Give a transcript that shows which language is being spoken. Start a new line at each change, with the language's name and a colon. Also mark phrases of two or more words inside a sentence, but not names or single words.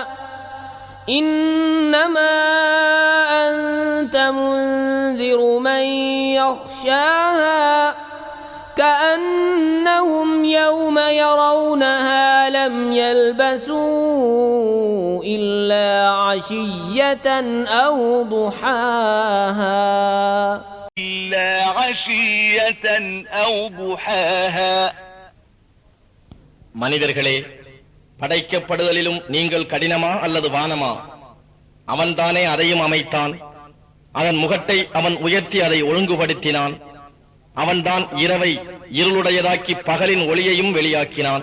Arabic: إنما أنت منذر من يخشاها كأنهم يوم يرونها لم يلبثوا إلا عشية أو ضحاها
Tamil: மனிதர்களே, படைக்கப்படுதலிலும் நீங்கள் கடினமா அல்லது வானமா? அவன்தானே அதையும் அமைத்தான். அதன் முகட்டை அவன் உயர்த்தி அதை ஒழுங்குபடுத்தினான். அவன்தான் இரவை இருளுடையதாக்கி பகலின் ஒளியையும் வெளியாக்கினான்.